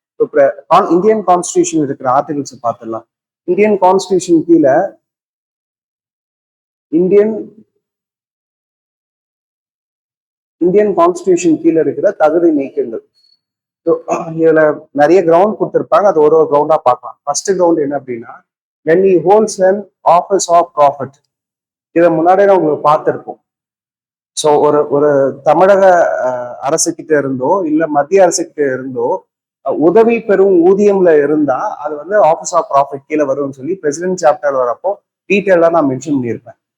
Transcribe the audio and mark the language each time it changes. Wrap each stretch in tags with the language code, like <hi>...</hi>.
<ta>இப்போ Indian constitution இருக்கிற articles பார்த்துடலாம். இந்தியன் கான்ஸ்டியூஷன் கீழே இந்தியன் கான்ஸ்டியூஷன் கீழே இருக்கிற தகுதி நீக்கங்கள். ஸோ இதுல நிறைய கிரவுண்ட் கொடுத்துருப்பாங்க, அது ஒரு கிரவுண்டா பார்க்கலாம். ஃபர்ஸ்ட் கிரவுண்ட் என்ன அப்படின்னா</ta> <en>when he holds an office of profit.</en> <ta>இதை முன்னாடியே நான் உங்களுக்கு பார்த்துருப்போம். ஸோ ஒரு ஒரு தமிழக அரசுகிட்ட இருந்தோ இல்ல மத்திய அரசுகிட்ட இருந்தோ உதவி பெறும் ஊதியம்ல இருந்தா அது வந்து ஆஃபீஸ் ஆஃப் ப்ராஃபிட் கீழே வரும்னு சொல்லி பிரசிடென்ட் சாப்டர் வரப்போ டீட்டெயிலாக நான் மென்ஷன் பண்ணியிருப்பேன்.</ta>